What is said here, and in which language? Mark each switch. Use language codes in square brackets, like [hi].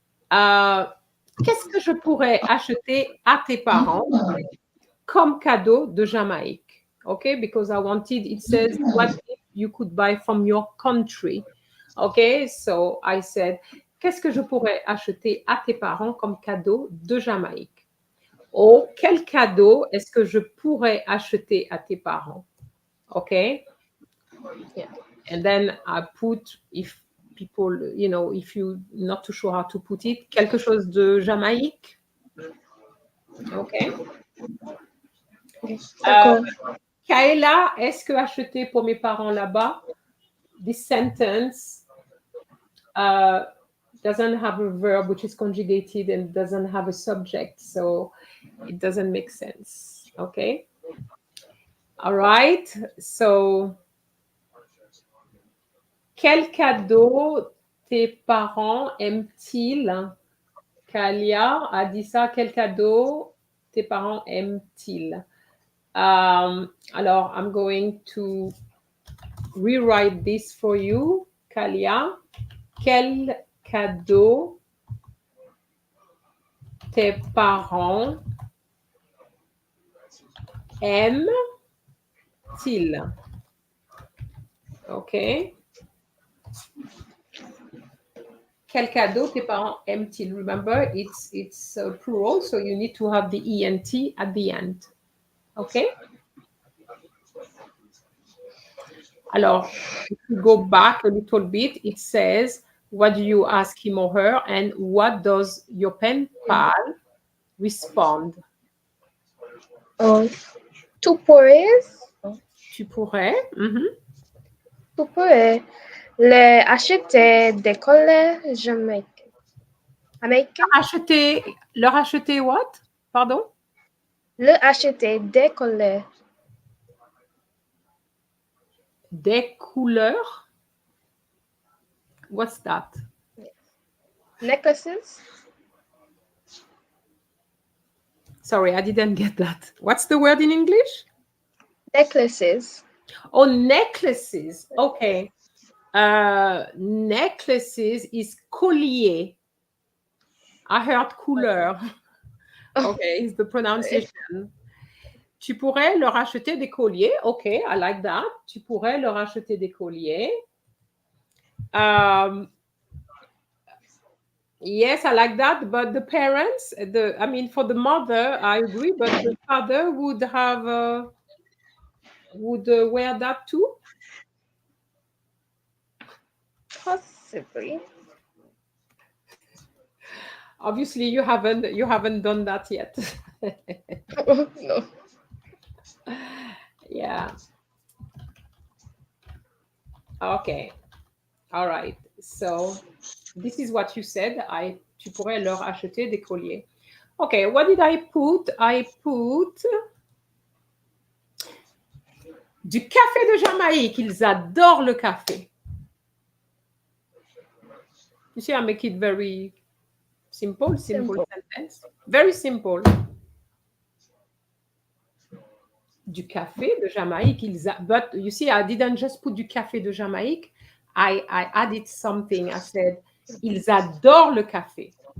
[fr] Qu'est-ce que je pourrais acheter à tes parents comme cadeau de Jamaïque? [en] Okay, because I wanted, it says, what if you could buy from your country? Okay, so I said, [fr] qu'est-ce que je pourrais acheter à tes parents comme cadeau de Jamaïque? Ou quel cadeau est-ce que je pourrais acheter à tes parents? [en] Okay? Yeah. And then I put, if people, if you're not too sure how to put it, [fr] quelque chose de Jamaïque. [en] Okay? [fr] Kaela, est-ce que acheter pour mes parents là-bas? [en] This sentence doesn't have a verb which is conjugated and doesn't have a subject, so it doesn't make sense. Okay? All right. [fr] So, quel cadeau tes parents aiment-ils? Kalia a dit ça. Quel cadeau tes parents aiment-ils? [en] Alors, I'm going to rewrite this for you, Kalia. [fr] Quel cadeau tes parents aiment-ils? [en] Okay. [fr] Quel cadeau tes parents aiment-ils? [en] Remember, it's plural, so you need to have the ENT at the end. Okay? Alors, if you go back a little bit, it says, what do you ask him or her? And what does your pen pal respond? [fr] Tu pourrais? Tu pourrais. Tu pourrais les acheter des collègues américains. Leur acheter [en] what? [fr] Pardon? Le acheter des collègues. Des couleurs? [en] What's that? Necklaces? Sorry, I didn't get that. What's the word in English? Necklaces. Oh, necklaces. Okay. Necklaces is collier. I heard couleur. Okay, it's the pronunciation. [fr] Tu pourrais leur acheter des colliers. [en] Okay, I like that. [fr] Tu pourrais leur acheter des colliers. [en] Yes, I like that. But the parents, for the mother, I agree. But the father would have would wear that too. Possibly. Obviously, you haven't done that yet. No. Yeah. Okay. All right. So this is what you said. [fr] Tu pourrais leur acheter des colliers. [en] Okay. What did I put? I put [fr] du café de Jamaïque. Ils adorent le café. [en] You see, I make it very simple sentence. Very simple. [fr] Du café de Jamaïque. [en] But you see, I didn't just put [fr] du café de Jamaïque. [en] I added something. I said, [fr] ils adorent le café.